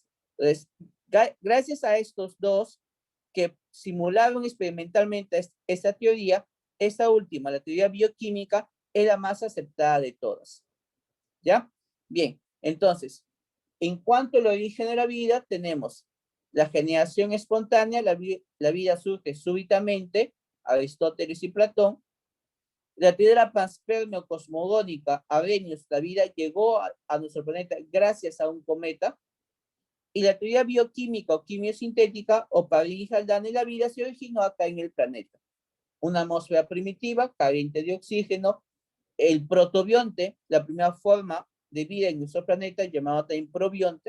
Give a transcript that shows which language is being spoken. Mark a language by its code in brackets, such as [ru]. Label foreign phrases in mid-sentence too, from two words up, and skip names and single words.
[es] Entonces, gracias a estos dos que simularon experimentalmente esta teoría, esta última, la teoría bioquímica, es la más aceptada de todas. ¿Ya? Bien, entonces, en cuanto al origen de la vida, tenemos la generación espontánea, la vida surge súbitamente, Aristóteles y Platón. La teoría de la panspermia cosmogónica, Arrhenius, la vida llegó a nuestro planeta gracias a un cometa. Y la teoría bioquímica o quimiosintética, Oparín y Haldane, la vida se originó acá en el planeta. Una atmósfera primitiva, carente de oxígeno, el protobionte, la primera forma de vida en nuestro planeta, llamado también probionte.